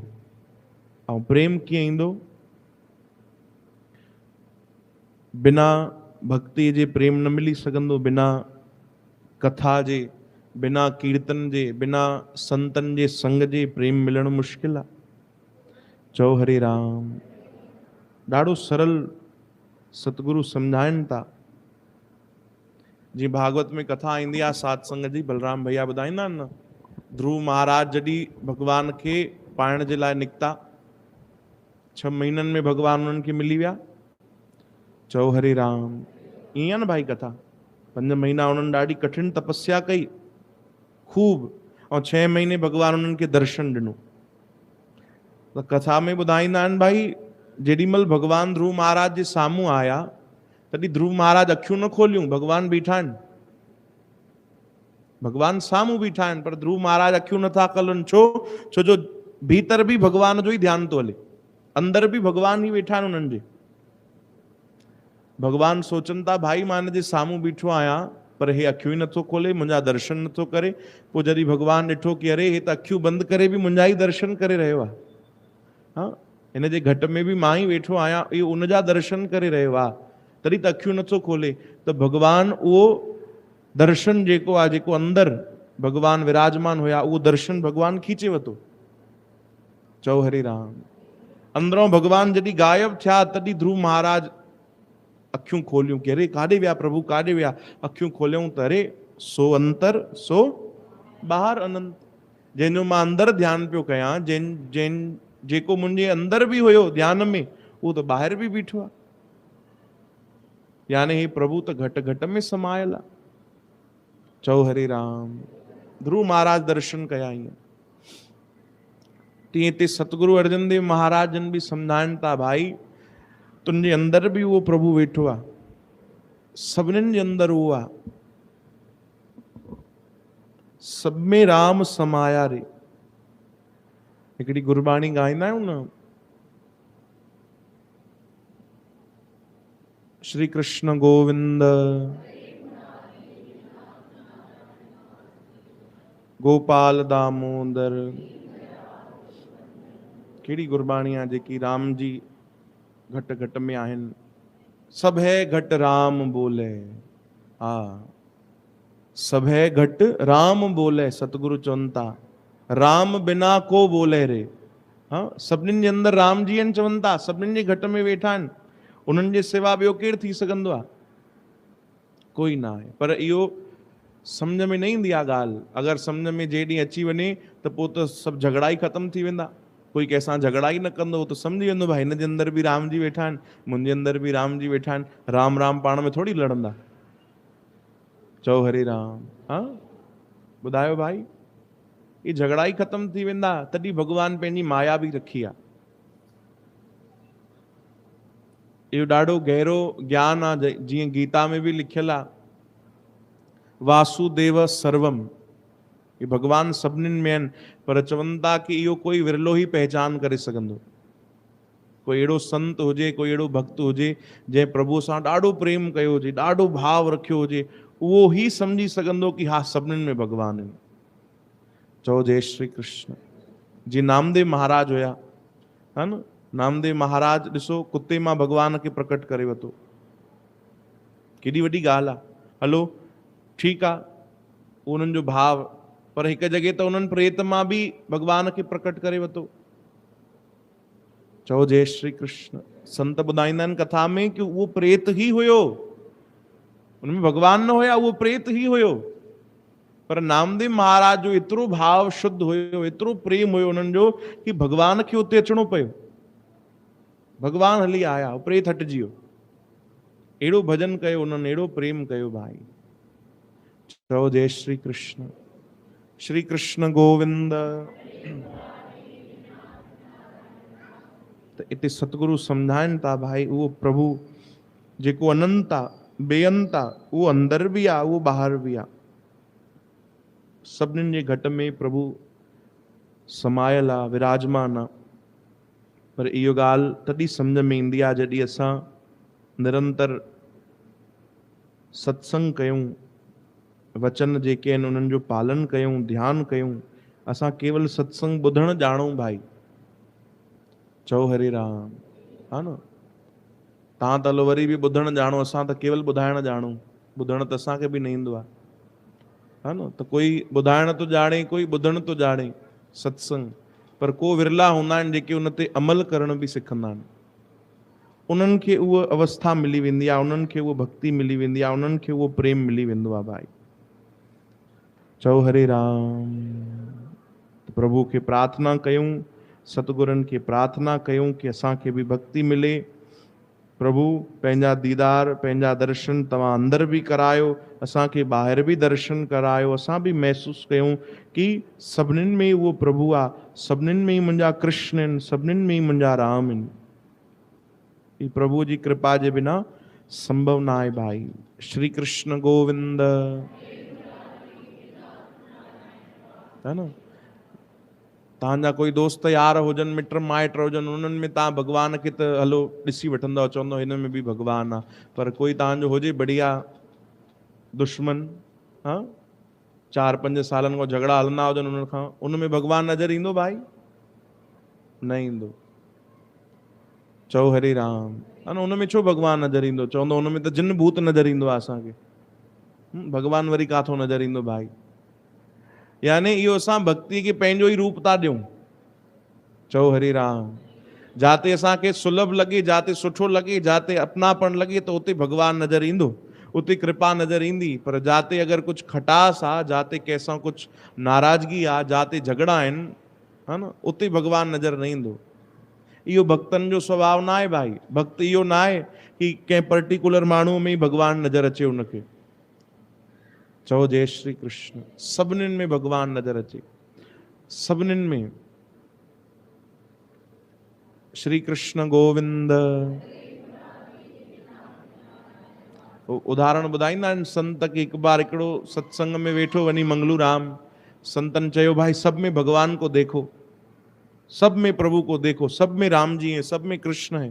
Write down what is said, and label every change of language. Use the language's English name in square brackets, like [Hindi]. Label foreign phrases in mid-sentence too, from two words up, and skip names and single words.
[Sindhi] ऐं प्रेम कीअं ईंदो? बिना भक्ति जे प्रेम न मिली सघंदो, बिना कथा जे, बिना कीर्तन जे, बिना संतन जे संग जे प्रेम मिलणु मुश्किल आहे। चओ हरे राम। ॾाढो सरल सतगुरु समझाइनि था। जीअं भागवत में कथा ईंदी आहे सत्संग जी, बलराम भैया ॿुधाईंदा आहिनि न। ध्रुव महाराज जॾहिं भगवान खे पाइण जे लाइ निकिता, 6 महीननि में भगवान उन्हनि खे मिली विया। चओ हरे राम। ईअं आहे न भाई कथा। 5 महीना उन्हनि ॾाढी कठिन तपस्या कई खूब, ऐं 6 महीने भगवान उन्हनि खे दर्शन ॾिनो। त कथा में ॿुधाईंदा आहिनि भाई जेॾीमहिल भगवान ध्रुव महाराज जे साम्हूं आया तॾहिं ध्रुव महाराज अखियूं न खोलियूं। भगवान बीठा आहिनि, भगवान साम्हूं बीठा आहिनि, पर ध्रुव महाराज अखियूं नथा खोलनि। छो? छो जो भीतर भी भगवान जो ही ध्यान तो हले, अंदर भी भगवान ही वेठा आहिनि उन्हनि जे। भगवान सोचनि था भाई मां हिन जे साम्हूं बीठो आहियां, पर हे अखियूं ही नथो खोले, मुंहिंजा दर्शन नथो करे। पोइ जॾहिं भगवान ॾिठो कि अरे हे त अखियूं बंदि करे भी मुंहिंजा ही दर्शन करे रहियो आहे। हाँ, हिन जे घट में भी मां ही वेठो आहियां, इहो उनजा दर्शन करे रहियो आहे, तॾहिं त अखियूं नथो खोले। त भगवान उहो दर्शन जेको आहे, जेको अंदर भगवान विराजमान हुया, उहो दर्शन भगवान खींचे वरितो। चओ हरे राम। अंदरों भगवान जॾहिं गायब थिया तॾहिं ध्रुव महाराज अखियूं खोलियूं कि अरे काॾे विया प्रभु, काॾे विया? अखियूं खोलियूं त अरे [Hindi] सो अंतर सो बाहर अनंत। [Sindhi] जंहिंजो मां अंदर ध्यानु पियो कयां, जेको मुंहिंजे अंदर भी हुयो ध्यान में, उहो त ॿाहिरि भी बीठो आहे। यानी हे प्रभु त घट घट में समायल आहे। चओ हरे राम। ध्रुव महाराज दर्शन कया ईअं। तीअं हिते सतगुरु अर्जन देव महाराज जन भी सम्झाइनि था भाई तुंहिंजे अंदर भी उहो प्रभु वेठो आहे, सभिनीनि जे अंदर उहो आहे। [Hindi] सब में राम समाया रे। [Sindhi] हिकिड़ी गुरबाणी ॻाईंदा आहियूं न, श्री कृष्ण गोविंद गोपाल दामोदर। कहिड़ी गुरबाणी आहे जेकी राम जी घट घट में आहिनि? [Hindi] सब है घट राम बोले। [Sindhi] हा, सभे घट राम बोले, सतगुरु चवनि था [Hindi] राम बिना को बोले रे। [Sindhi] हाँ, सभिनीनि जे अंदरि राम जी आहिनि चवनि था, सभिनीनि जे घट में वेठा आहिनि, उन्हनि जे सिवा ॿियो केरु थी सघंदो आहे? कोई ना आहे। पर इहो सम्झ में न ईंदी आहे ॻाल्हि। अगरि सम्झ में जे ॾींहुं अची वञे त पोइ त सभु झगड़ा ई ख़तमु थी वेंदा। कोई कंहिंसां झगड़ा ई न कंदो त सम्झी वेंदो भाई हिन जे अंदरि बि राम जी वेठा आहिनि, मुंहिंजे अंदरि बि राम जी वेठा आहिनि। राम राम पाण में थोड़ी लड़ंदा। चओ हरे राम। हाँ, ॿुधायो भाई, ये झगड़ा ई ख़तमु थी वेंदा। तॾहिं भॻवान पंहिंजी माया बि रखी आहे। इहो ॾाढो गहरो ज्ञान आहे। जीअं गीता में बि लिखियलु आहे, [Sanskrit] वासुदेव सर्वम, [Sindhi] ये भगवान सभिनीनि में आहिनि, पर चवनि था कि इहो कोई विरलो ई पहचान करे सघंदो। कोई अहिड़ो संत हुजे, कोई अहिड़ो भक्त हुजे जंहिं प्रभु सां ॾाढो प्रेम कयो हुजे, ॾाढो भाव रखियो हुजे, उहो ई सम्झी सघंदो कि हा सभिनीनि में भगवान आहिनि। चओ जय श्री कृष्ण। जीअं नामदेव महाराज हुया, हा न, नामदेव महाराज ॾिसो कुते मां भगवान खे प्रकट करे वरितो। केॾी वॾी ॻाल्हि आहे। हलो ठीकु आहे, उन्हनि जो भाव, पर हिकु जॻह त उन्हनि प्रेत मां बि भगवान खे प्रकट करे वरितो। चओ जय श्री कृष्ण। संत ॿुधाईंदा आहिनि कथा में कि उहो प्रेत ई हुयो, उनमें भगवान न हुया, उहो प्रेत ई हुयो। पर नामदेव महाराज जो एतिरो भाव शुद्ध हुयो, एतिरो प्रेम हुयो उन्हनि जो कि भगवान खे उते अचणो पियो। भगवान हली आया, प्रेत हटिजी वियो। अहिड़ो भजन कयो उन्हनि, अहिड़ो प्रेम कयो भाई। चओ जय श्री कृष्ण। श्री कृष्ण गोविंद। त इते सतगुरु सम्झाइनि था भाई, उहो प्रभु जेको अनंत आहे, बेअंत आहे, उहो अंदरि बि आहे, उहो ॿाहिरि बि आहे। सभिनीनि जे घट में प्रभु समायल आहे, विराजमान आहे। पर इहो ॻाल्हि तॾहिं सम्झ में ईंदी आहे जॾहिं असां निरंतर सत्संग कयूं, वचन जेके आहिनि उन्हनि जो पालन कयूं, ध्यानु कयूं। असां केवल सत्संग ॿुधणु ॼाणूं भाई। चओ हरे राम। हा न, तव्हां त हलो वरी बि ॿुधणु ॼाणो, असां त केवल ॿुधाइणु ॼाणूं। ॿुधणु त असांखे बि न ईंदो आहे, हा न। त कोई ॿुधाइण थो ॼाणे, कोई ॿुधणु थो ॼाणे सत्संग, पर को विरला हूंदा आहिनि जेके उन ते अमल करण बि सिखंदा आहिनि। उन्हनि खे उहा अवस्था मिली वेंदी आहे, उन्हनि खे उहा भक्ति मिली वेंदी आहे, उन्हनि खे उहो प्रेम मिली वेंदो आहे भाई। चओ हरे राम। प्रभु खे प्रार्थना कयूं, सतगुरनि खे प्रार्थना कयूं कि असांखे बि भक्ति मिले। प्रभु पंहिंजा दीदार, पंहिंजा दर्शन तव्हां अंदरि बि करायो, असांखे ॿाहिरि बि दर्शन करायो। असां बि महसूसु कयूं कि सभिनीनि में उहो प्रभु आहे, सभिनीनि में ई मुंहिंजा कृष्ण आहिनि, सभिनीनि में ई मुंहिंजा राम आहिनि। ही प्रभु जी कृपा जे बिना संभव न आहे भाई। श्री कृष्ण गोविंद। है न, तव्हांजा कोई दोस्त यार हुजनि, मिट माइट हुजनि, उन्हनि में तव्हां भगवान खे त हलो ॾिसी वठंदव, चवंदव हिन में बि भगवान आहे। पर कोई तव्हांजो हुजे बढ़िया दुश्मन, हाँ, 4-5 सालनि खां झगड़ा हलंदा हुजनि उन्हनि खां, उन में भगवान नज़र ईंदो भाई? न ईंदो। चओ हरे राम। हा न, उन में छो भगवान नज़र ईंदो? चवंदो उन में त जिन भूत नज़र ईंदो आहे असांखे। भगवान वरी काथो नज़र ईंदो भाई? यानी इहो असां भक्ति खे पंहिंजो ई रूप था ॾियूं। चओ हरे राम। जाते असांखे सुलभ लॻे, जाते सुठो लॻे, जाते अपनापन लॻे, त उते भगवान नज़र ईंदो, उते कृपा नज़र ईंदी। पर जाते अगरि कुझु खटास आहे, जाते कंहिंसां कुझु नाराज़गी आहे, जाते झगड़ा आहिनि, हा न, उते भगवान नज़र न ईंदो। इहो भक्तनि जो स्वभाव न आहे भाई। भक्त इहो न आहे कि कंहिं पर्टिकुलर माण्हू में ई भगवान नज़र अचे उनखे। चओ जय श्री कृष्ण। सभिनीनि में भगवान नज़र अचे, सभिनीनि में। श्री कृष्ण गोविंद। उदाहरण ॿुधाईंदा आहिनि संत कि हिकु बार हिकिड़ो सत्संग में वेठो वञी मंगलू राम, संतन चयो भाई [Hindi] सब में भगवान को देखो, सब में प्रभु को देखो, सब में राम जी हैं, सब में कृष्ण है।